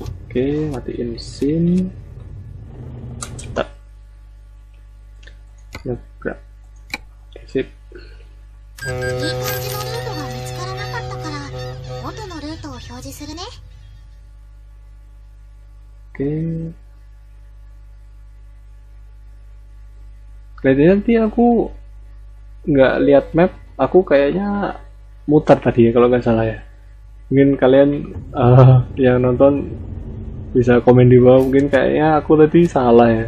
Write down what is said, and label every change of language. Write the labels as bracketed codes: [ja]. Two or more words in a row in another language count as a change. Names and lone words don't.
[id] Oke, matiin mesin. Start. Nabrak. Sip. [ja] いい感じのルートが見つからなかったから元のルートを表示するね。 [id] Oke. Kelihatannya nanti aku nggak lihat map, aku kayaknya muter tadi ya kalau nggak salah ya. Mungkin kalian yang nonton bisa komen di bawah, mungkin kayaknya aku tadi salah ya.